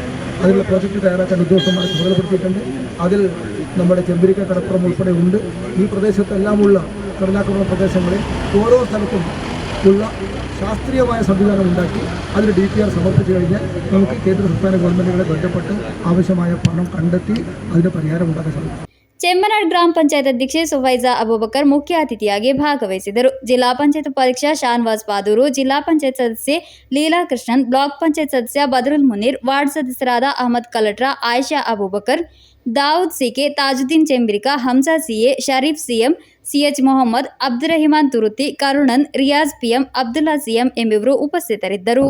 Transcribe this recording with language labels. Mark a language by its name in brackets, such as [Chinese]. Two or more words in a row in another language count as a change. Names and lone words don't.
[Malayalam] അതിനുള്ള പ്രോജക്റ്റ് തയ്യാറാക്കാൻ ഉദ്യോഗസ്ഥന്മാരെ ചുമതലപ്പെടുത്തിയിട്ടുണ്ട്. അതിൽ നമ്മുടെ ചെമ്പരിക്ക കടപ്പുറം ഉൾപ്പെടെ ഉണ്ട്. ഈ പ്രദേശത്തെല്ലാമുള്ള കടലാക്രമണ പ്രദേശങ്ങളിൽ ഓരോ സ്ഥലത്തും ഉള്ള ശാസ്ത്രീയമായ സംവിധാനം ഉണ്ടാക്കി അതിന് DPR സമർപ്പിച്ചു കഴിഞ്ഞാൽ നമുക്ക് കേന്ദ്ര സംസ്ഥാന ഗവൺമെൻറ്റുകളെ ബന്ധപ്പെട്ട് ആവശ്യമായ പണം കണ്ടെത്തി അതിന് പരിഹാരം ഉണ്ടാക്കാൻ സാധിക്കും. [Kannada] ಚೆಮ್ಮನಾಡ್ ಗ್ರಾಮ ಪಂಚಾಯತ್ ಅಧ್ಯಕ್ಷೆ ಸುಫೈಜಾ ಅಬೂಬಕರ್ ಮುಖ್ಯ ಅತಿಥಿಯಾಗಿ ಭಾಗವಹಿಸಿದರು. ಜಿಲ್ಲಾ ಪಂಚಾಯತ್ ಉಪಾಧ್ಯಕ್ಷ ಶಾನ್ವಾಸ್ ಪಾದೂರು, ಜಿಲ್ಲಾ ಪಂಚಾಯತ್ ಸದಸ್ಯೆ ಲೀಲಾ ಕೃಷ್ಣನ್, ಬ್ಲಾಕ್ ಪಂಚಾಯತ್ ಸದಸ್ಯ ಬದರುಲ್ ಮುನೀರ್, ವಾರ್ಡ್ ಸದಸ್ಯರಾದ ಅಹಮದ್ ಕಲಟ್ರಾ, ಆಯಿಷಾ ಅಬೂಬಕರ್, ದಾವೂದ್ ಸಿಕೆ, ತಾಜುದ್ದೀನ್ ಚೆಂಬಿರಿಕಾ, ಹಂಸಾ ಸಿಎ, ಶರೀಫ್ ಸಿಎಂ, CH ಮೊಹಮ್ಮದ್, ಅಬ್ದುರಹಿಮಾನ್ ತುರುತಿ, ಕರುಣನ್, ರಿಯಾಜ್ PM, ಅಬ್ದುಲ್ಲಾ CM ಎಂಬಿವರು ಉಪಸ್ಥಿತರಿದ್ದರು.